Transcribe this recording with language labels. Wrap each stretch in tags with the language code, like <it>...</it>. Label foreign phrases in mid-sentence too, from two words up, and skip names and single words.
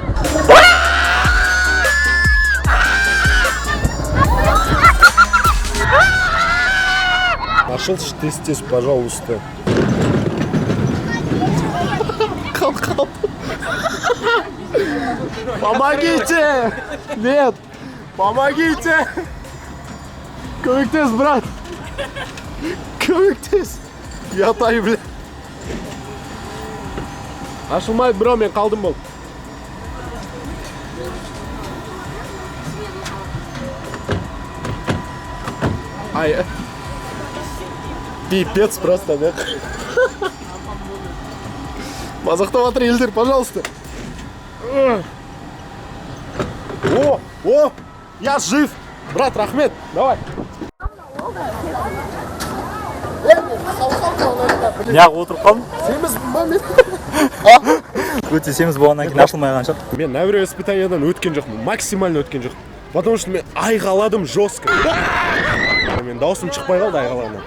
<ru>Пошел тез, пожалуйста.</ru> <kk>Кал.</kk> <ru>Помогите! Нет! Помогите!</ru> <kk>Көмектес, брат! Көмектес! Ятай, бля! Ашылмайды, бро, мен қалдым бол.</kk> <ru>Ай, пипец просто, да?</ru> <kk>Мазақтап атыр елдер,</kk> <ru>пожалуйста. О, я жив. Брат,</ru> <kk>рахмет, давай. Неғып отырып қалдым? Семіз момент. Өте семіз болғаннан кейін ашылмай шығар. Мен әуре испытаниядан өткен жоқпын, максимально өткен жоқпын.</kk> <ru>Потому что</ru> <kk>мен айғаладым жестко. мен даусым шықпай қалды айғайлауымнан.</kk>